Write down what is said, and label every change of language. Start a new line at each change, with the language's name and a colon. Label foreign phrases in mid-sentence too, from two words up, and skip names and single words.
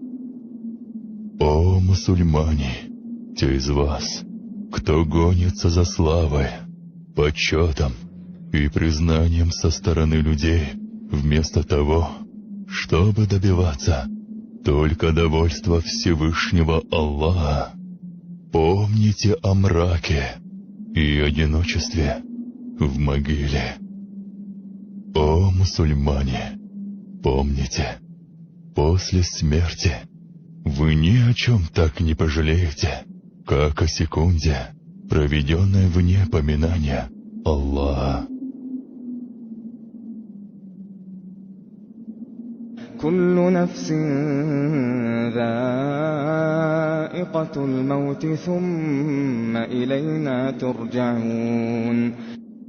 Russian: О мусульмане, те из вас, кто гонится за славой, почетом и признанием со стороны людей, вместо того, чтобы добиваться только довольства Всевышнего Аллаха, помните о мраке и одиночестве в могиле. О мусульмане, помните, после смерти вы ни о чем так не пожалеете, как о секунде, проведенной вне поминания Аллаха.
Arabic: كل نفس ذائقة الموت ثم إلينا ترجعون.